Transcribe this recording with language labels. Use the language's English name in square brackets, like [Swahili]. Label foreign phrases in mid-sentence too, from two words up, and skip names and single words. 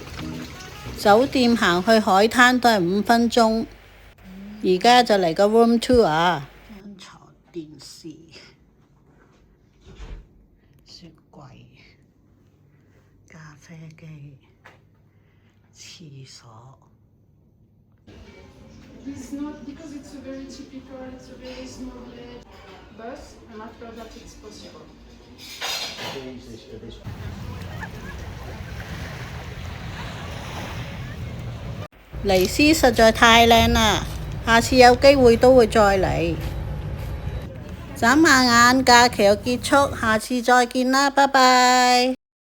[Cantonese] 酒店行去海灘都係5分鐘。而家就嚟個 [English] room tour [Cantonese] 啊！張床、電視、雪櫃、咖啡機、廁所。 [English] It's not because it's a very typical, it's a very small bed, but after that it's possible. [Cantonese] 尼斯實在太靚啦，下次有機會都會再嚟。眨下眼，假期又結束，下次再見啦，拜拜。